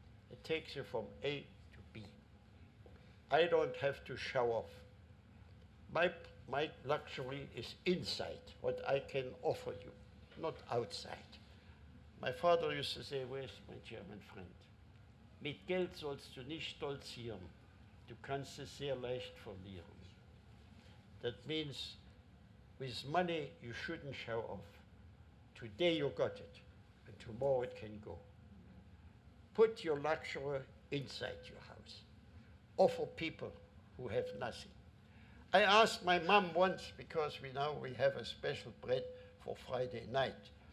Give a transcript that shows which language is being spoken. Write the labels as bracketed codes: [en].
[en] It takes you from A to B. I don't have to show off. My luxury is inside, what I can offer you, not outside. My father used to say, where's my German friend? [de] Mit Geld sollst du nicht stolzieren. Du kannst es sehr leicht verlieren. [en] That means with money you shouldn't show off. Today you got it, and tomorrow it can go. Put your luxury inside your house. Offer people who have nothing. I asked my mom once, because we have a special bread for Friday night.